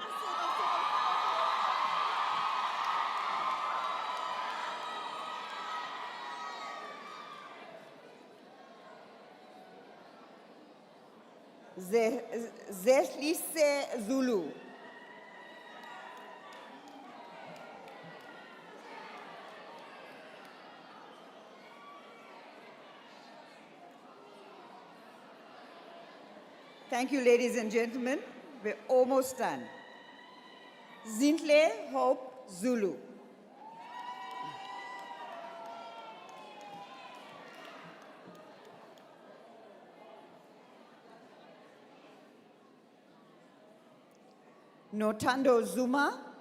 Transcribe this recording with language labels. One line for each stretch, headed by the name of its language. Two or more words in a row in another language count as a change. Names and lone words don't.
English: Zehlise Zulu. Thank you, ladies and gentlemen. We're almost done. Zintle Hope Zulu. Notando Zuma.